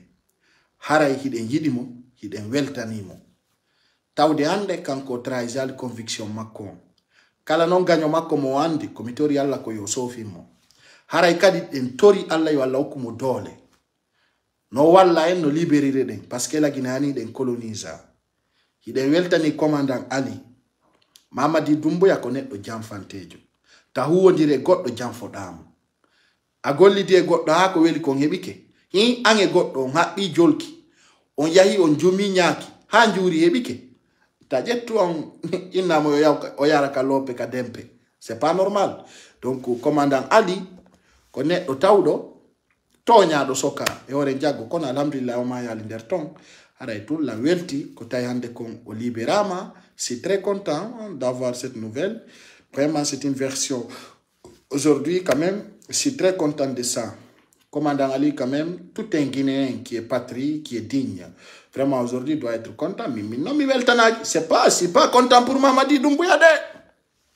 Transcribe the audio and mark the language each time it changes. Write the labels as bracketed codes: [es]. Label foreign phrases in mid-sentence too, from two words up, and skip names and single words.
[ff] Haray hiden yidimo, hiden weltanimo. Tawde hande kanko trahison conviction makko. Kala non ganyo makko mo andi komitori Allah ko yo sofimo. Haray kadi den tori Allah yo Allah okumo dole. No walla en no libérire den [fr] parce que la Guinée [ff] den colonisa. Hiden weltani commandant Ali. Mamadi Doumbouya ko neddo jamfantejo. Ta huwondire goddo jamfodamo. A gollidi e goddo ha ko weli kon hebike. Hi ange goddo haɓɓi jolki. On yahi on jumi nyaki. Ha njuri hebike. Tajetu on inna mo oyara ka lope ka dempe. [fr] C'est pas normal. [ff] Donc commandant Ali ko neddo tawdo tonya do soka e ore jago kono alhamdulillah o ma yali der ton aray [fr] tout la [ff] welti ko tay hande kon o libérama. [fr] C'est très content d'avoir cette nouvelle. Vraiment c'est une version aujourd'hui quand même, je suis très content de ça. Commandant Ali quand même, tout un Guinéen qui est patrie, qui est digne. Vraiment aujourd'hui doit être content. Mais non, mais Weltana, c'est pas content pour Mamadi Doumbouya de.